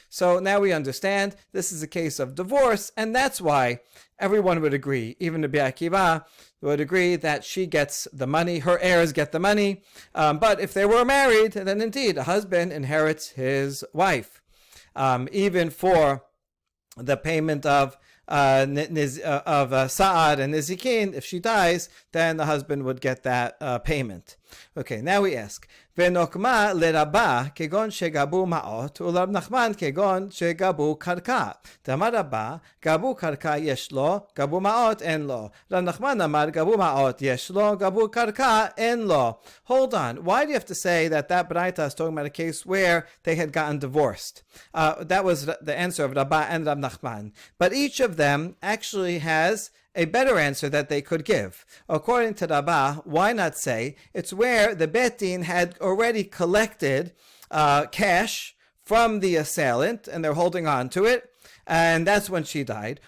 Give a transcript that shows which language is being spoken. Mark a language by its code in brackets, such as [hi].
[en] So now we understand this is a case of divorce, and that's why everyone would agree, even Rabbi Akiva would agree that she gets the money, her heirs get the money. But if they were married, then indeed a husband inherits his wife, even for the payment of Sa'ad and Nizikin. If she dies, then the husband would get that payment. Okay, now we ask, [arc] ונוקמה לרבה כגון שגבו מעות, ולרב נחמן כגון שגבו קרקע. דאמר רבה, גבו קרקע יש לו, גבו מעות אין לו. רב נחמן אמר, גבו מעות יש לו, גבו קרקע אין לו. [en] Hold on, why do you have to say that Braita is talking about a case where they had gotten divorced? That was the answer of Rabbah and Rab Nachman. But each of them actually has a better answer that they could give. According to Rabbah, why not say it's where the Bet Din had already collected cash from the assailant and they're holding on to it, and that's when she died.